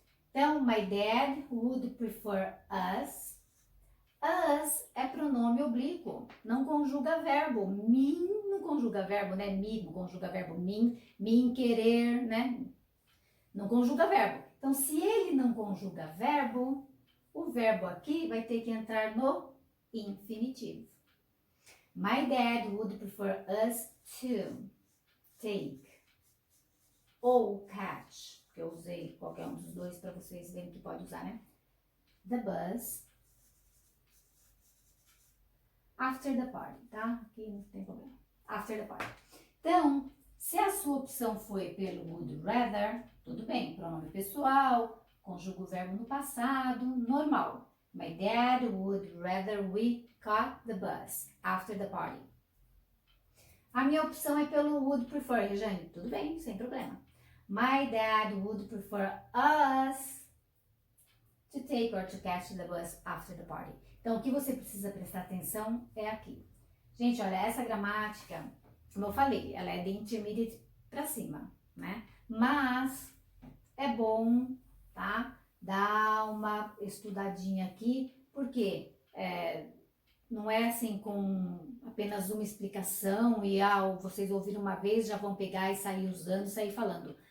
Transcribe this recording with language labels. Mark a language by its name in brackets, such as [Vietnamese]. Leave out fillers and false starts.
[English] Então, my dad would prefer us. [Portuguese] Us é pronome oblíquo, não conjuga verbo. Me não conjuga verbo, né? Me não conjuga verbo. Me querer, né? Não conjuga verbo. Então, se ele não conjuga verbo, o verbo aqui vai ter que entrar no infinitivo. [English] My dad would prefer us to take [Portuguese] ou catch, que eu usei qualquer um dos dois para vocês verem que pode usar, né? [English] The bus after the party, tá? [Portuguese] Aqui não tem problema. [English] After the party. [Portuguese] Então, se a sua opção foi pelo would rather, tudo bem, pronome pessoal, conjuga o verbo no passado, normal. [English] My dad would rather we caught the bus after the party. [Portuguese] A minha opção é pelo would prefer, Regiane, tudo bem, sem problema. [English] My dad would prefer us to take or to catch the bus after the party. [Portuguese] Então, o que você precisa prestar atenção é aqui. Gente, olha, essa gramática, como eu falei, ela é de intermediate para cima, né? Mas é bom, tá? Dar uma estudadinha aqui, porque não é assim com apenas uma explicação e vocês ouviram uma vez, já vão pegar e sair usando, sair falando.